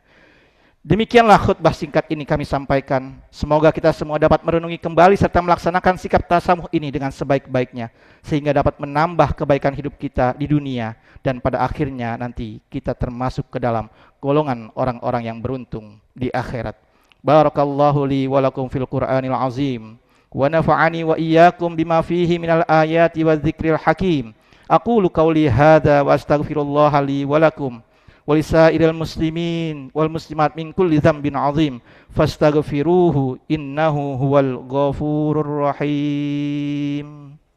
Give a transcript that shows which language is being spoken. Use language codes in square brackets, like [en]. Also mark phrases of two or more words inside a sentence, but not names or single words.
[id] Demikianlah khutbah singkat ini kami sampaikan. Semoga kita semua dapat merenungi kembali serta melaksanakan sikap tasamuh ini dengan sebaik-baiknya, sehingga dapat menambah kebaikan hidup kita di dunia, dan pada akhirnya nanti kita termasuk ke dalam golongan orang-orang yang beruntung di akhirat. [ar] بارك الله لي ولكم في القرآن العظيم ونفعني وإياكم بما فيه من الآيات والذكر الحكيم. أقول قولي هذا وأستغفر الله لي ولكم ولسائر المسلمين والمسلمات من كل ذنب عظيم فاستغفروه إنه هو الغفور الرحيم.